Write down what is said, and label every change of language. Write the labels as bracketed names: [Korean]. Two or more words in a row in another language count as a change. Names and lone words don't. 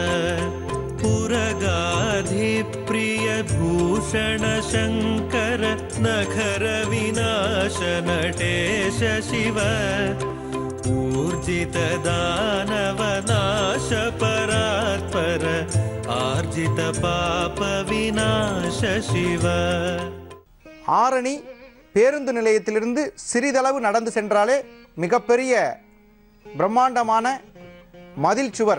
[Sanskrit] पुरगाधिप्रिय भूषण शंकर नखर विनाश नटेश शिव ऊर्जित दानव नाश परात्पर आर्जित पाप विनाश शिव. [Tamil] ஆரணி பேருந்து நிலையத்திலிருந்து சிறிதளவு நடந்து சென்றாலே மிகப்பெரிய பிரம்மாண்டமான மதில் சுவர்.